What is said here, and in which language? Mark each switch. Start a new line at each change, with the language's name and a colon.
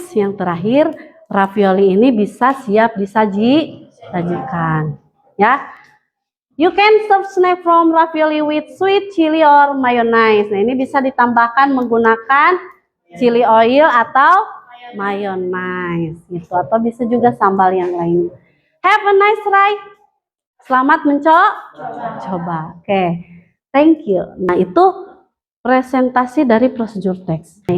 Indonesian: Yang terakhir, ravioli ini bisa siap disajikan. Ya.
English: You can serve snack from ravioli with sweet chili or mayonnaise.
Indonesian: Nah, ini bisa ditambahkan menggunakan chili oil atau mayonnaise gitu, atau bisa juga sambal yang lain.
English: Have a nice try.
Indonesian: Selamat mencoba.
English: Oke. Thank you.
Indonesian: Nah, itu presentasi dari prosedur text.